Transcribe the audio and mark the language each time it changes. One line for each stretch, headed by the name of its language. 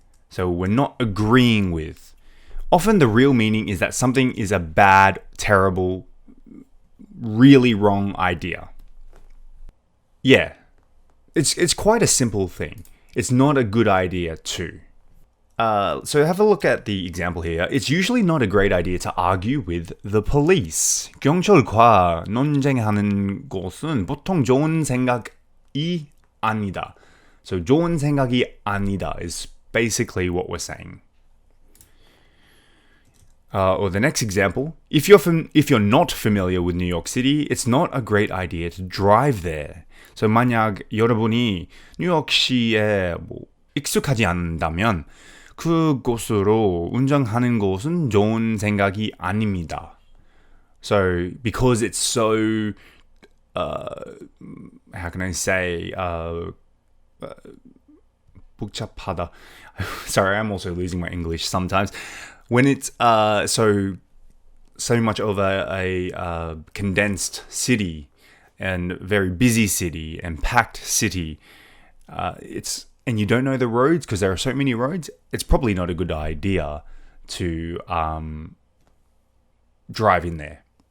English: So we're not agreeing with. Often the real meaning is that something is a bad, terrible, really wrong idea. Yeah, it's quite a simple thing. It's not a good idea too. So have a look at the example here. It's usually not a great idea to argue with the police.
Korean: 경찰과 논쟁하는 것은 보통 좋은 생각이 아니다.
English: So
Korean: 좋은 생각이 아니다
English: is basically what we're saying. Or the next example, if you're not familiar with New York City, it's not a great idea to drive there.
Korean: So 만약 여러분이 뉴욕시에 익숙하지 않다면 그곳으로 운전하는 것은 좋은 생각이 아닙니다.
English: So because it's so, how can I say,
Korean: 복잡하다.
English: Sorry, I'm also losing my English sometimes. When it's so much of a condensed city and very busy city and packed city, and you don't know the roads because there are so many roads, it's probably not a good idea to drive in there.